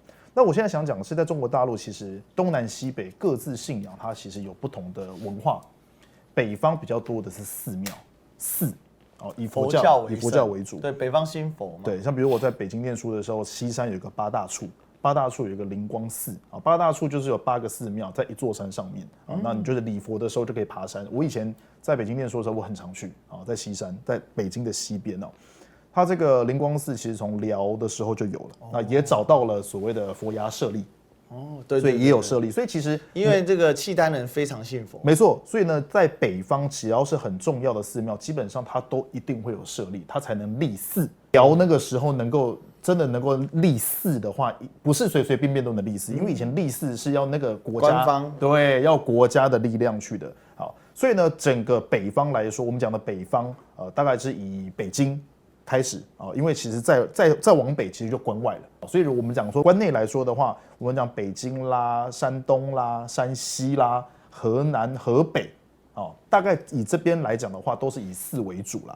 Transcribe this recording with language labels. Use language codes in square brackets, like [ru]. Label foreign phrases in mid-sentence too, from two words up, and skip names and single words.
[zh] 那我現在想講的是，在中國大陸，其實東南西北各自信仰，它其實有不同的文化。北方比較多的是寺廟，以佛教為主。對，北方信佛嘛。對，像比如我在北京念書的時候，西山有一個八大處，八大處有一個靈光寺八大處就是有8個寺廟在一座山上面那你就是禮佛的時候就可以爬山。我以前在北京念書的時候，我很常去在西山，在北京的西邊它這個靈光寺其實從遼的時候就有了，那也找到了所謂的佛牙舍利。哦，對，所以也有舍利，所以其實因為这個契丹人非常信佛，沒錯，所以呢，在北方只要是很重要的寺廟，基本上它都一定會有舍利，它才能立寺。遼那個時候真的能夠立寺的話，不是隨隨便便都能立寺，因為以前立寺是要那個國家官方，對，要國家的力量去的。好，所以呢，整個北方來說，我們講的北方，大概是以北京開始啊，因為其實再往北其實就關外了，所以我們講說關內來說的話，我們講北京啦、山東啦、山西啦、河南、河北，大概以這邊來講的話，都是以寺為主啦。